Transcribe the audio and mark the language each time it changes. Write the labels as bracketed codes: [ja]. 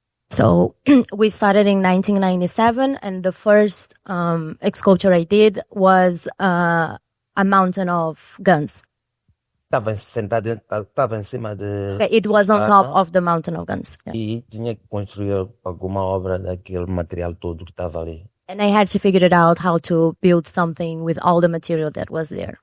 [en] So we started in 1997, and the first sculpture I did was a mountain of guns. [pt] Estava sentado, estava em cima de... [en] It was on top of the mountain of guns. Yeah. [pt] E tinha que construir alguma obra daquele material todo que estava ali. [en] And I had to figure it out how to build something with all the material that was there.